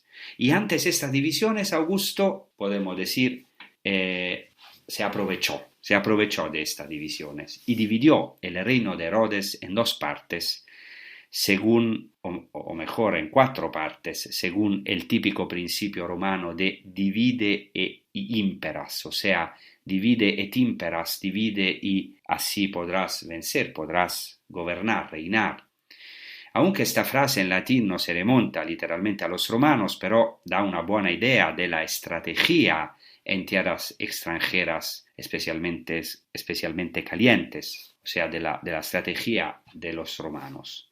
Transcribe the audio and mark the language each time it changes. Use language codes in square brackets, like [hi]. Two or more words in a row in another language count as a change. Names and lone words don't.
[es] Y antes de estas divisiones, Augusto, podemos decir, se aprovechó de estas divisiones y dividió el reino de Herodes en dos partes, según, o mejor, en 4 partes, según el típico principio romano de [la] divide e imperas, [es] o sea, [la] divide et imperas, [es] divide y así podrás vencer, podrás gobernar, reinar. Aunque esta frase en latín no se remonta literalmente a los romanos, pero da una buena idea de la estrategia en tierras extranjeras, especialmente calientes, o sea, de la estrategia de los romanos.